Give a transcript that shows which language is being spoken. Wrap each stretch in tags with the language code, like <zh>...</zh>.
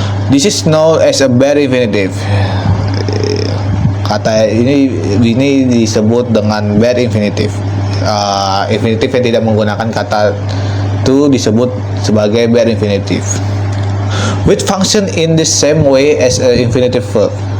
<en>This is known as a bare infinitive.</en> <id>Kata ini disebut dengan bare infinitive. Infinitive yang tidak menggunakan kata itu disebut sebagai bare infinitive.</id> <en>Which function in the same way as a infinitive verb.</en>